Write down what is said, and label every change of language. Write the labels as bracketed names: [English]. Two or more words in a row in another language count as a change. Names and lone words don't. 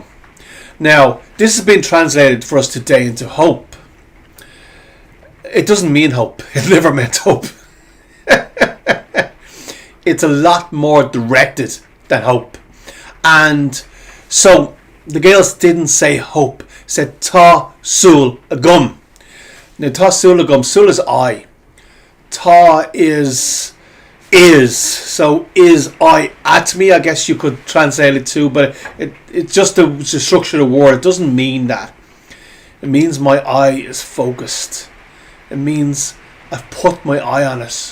[English] Now, this has been translated for us today into hope. It doesn't mean hope. It never meant hope. It's a lot more directed than hope. And so the Gaels didn't say hope. Said [Irish] Tá Súil Agam. [English] Now, [Irish] Tá Súil Agam. [English] Súil is I. Tá is. So is I at me, I guess you could translate it too, but it's just the structure of the word. It doesn't mean that. It means my eye is focused. It means I've put my eye on it.